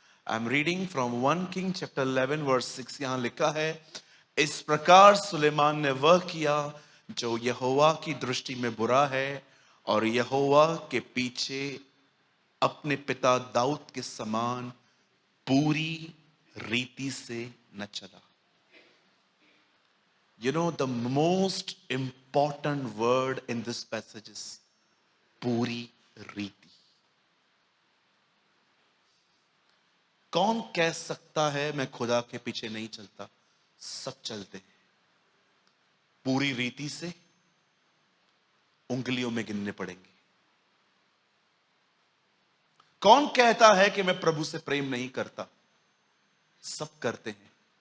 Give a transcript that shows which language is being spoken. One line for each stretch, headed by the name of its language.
English: I am reading from 1 king chapter 11 verse 6।
Hindi: यहां लिखा है, इस प्रकार सुलेमान ने वह किया जो यहोवा की दृष्टि में बुरा है, और यहोवा के पीछे अपने पिता दाऊद के समान पूरी रीति से न चला।
English: You know, the most important word in this passage is
Hindi: पूरी रीति। कौन कह सकता है मैं खुदा के पीछे नहीं चलता? सब चलते हैं, पूरी रीति से उंगलियों में गिनने पड़ेंगे। कौन कहता है कि मैं प्रभु से प्रेम नहीं करता? सब करते हैं।